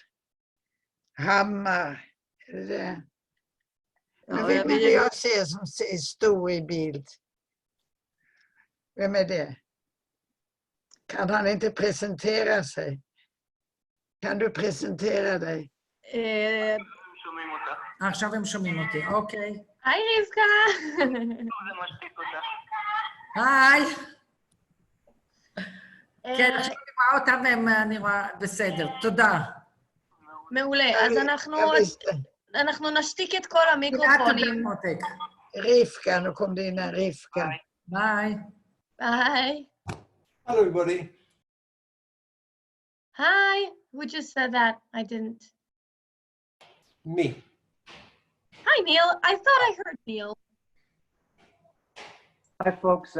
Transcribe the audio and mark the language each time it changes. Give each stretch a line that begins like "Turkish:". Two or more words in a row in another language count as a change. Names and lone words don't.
Swedish: Hammar. Är det? Men vem är det jag ser som är stor i bild? Vem är det? Kan han inte presentera sig? Kan du presentera dig?
Hebrew: עכשיו הם שומעים אותי, אוקיי. היי רבקה. היי. כן, עכשיו אני רואה אותם ואני רואה בסדר, תודה. מעולה, אז אנחנו נשתיק את כל המיקרופונים. רבקה,
Swedish: nu kom det in en Rivka.
Hebrew: ביי.
English: Bye. Hello everybody. Hi, who just said that? I didn't. Me. Hi, Neil. I thought I heard Neil. Hi, folks.